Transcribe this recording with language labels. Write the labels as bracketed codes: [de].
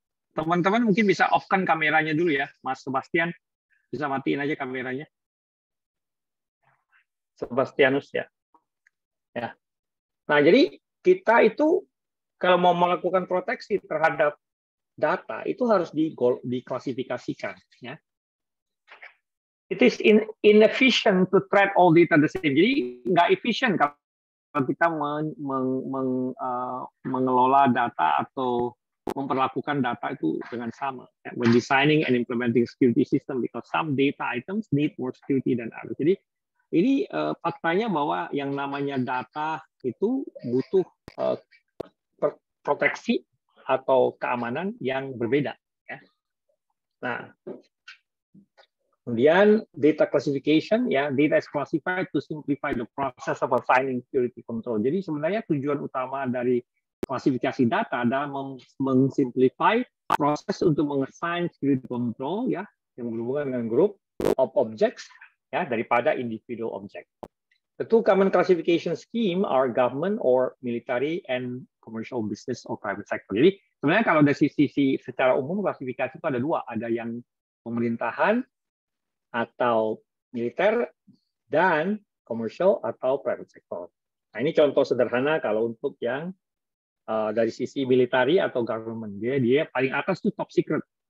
[id] Teman-teman mungkin bisa off-kan kameranya dulu ya, Mas Sebastian. Bisa matiin aja kameranya. Sebastianus ya. Ya. Nah, jadi kita itu kalau mau melakukan proteksi terhadap data itu harus diklasifikasikan. Ya. [en] It is inefficient to treat all data the same. [id] Jadi nggak efisien kalau kita mengelola data atau memperlakukan data itu dengan sama. [en] When designing and implementing security system, because some data items need more security than others. [id] Jadi ini faktanya bahwa yang namanya data itu butuh proteksi atau keamanan yang berbeda. Ya. Nah, kemudian [en] data classification, ya, data is classified to simplify the process of assigning security control. [id] Jadi sebenarnya tujuan utama dari klasifikasi data adalah mengsimplify proses untuk mengassign security control, ya, yang berhubungan dengan group of objects, ya, daripada individual object. [en] The two common classification scheme are government or military and commercial business or private sector. [id] Jadi sebenarnya kalau dari sisi secara umum klasifikasi itu ada dua, ada yang pemerintahan atau militer dan commercial atau private sector. Nah, ini contoh sederhana kalau untuk yang dari sisi military atau government, dia paling atas itu top secret.